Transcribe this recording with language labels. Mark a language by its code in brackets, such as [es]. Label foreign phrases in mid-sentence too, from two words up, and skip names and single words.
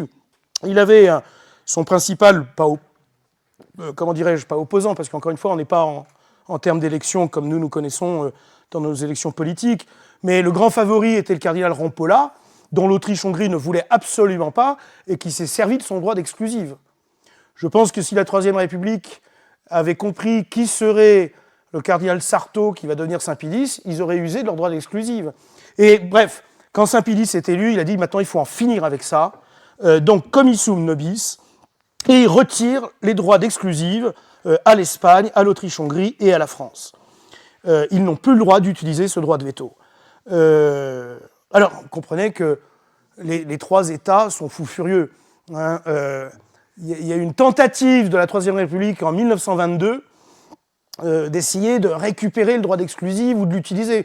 [fr] Il avait son principal, pas opposant, parce qu'encore une fois, on n'est pas en termes d'élection comme nous connaissons dans nos élections politiques, mais le grand favori était le cardinal Rampolla, dont l'Autriche-Hongrie ne voulait absolument pas, et qui s'est servi de son droit d'exclusive. Je pense que si la Troisième République avait compris qui serait le cardinal Sarto qui va devenir Saint Pie X, ils auraient usé de leur droit d'exclusive. Et bref, quand Saint Pie X est élu, il a dit maintenant il faut en finir avec ça, donc [la] commissum nobis, [fr] et il retire les droits d'exclusive à l'Espagne, à l'Autriche-Hongrie et à la France. Ils n'ont plus le droit d'utiliser ce droit de veto. Alors, comprenez que les 3 États sont fous furieux. Hein. Il y a eu une tentative de la Troisième République en 1922 d'essayer de récupérer le droit d'exclusive ou de l'utiliser.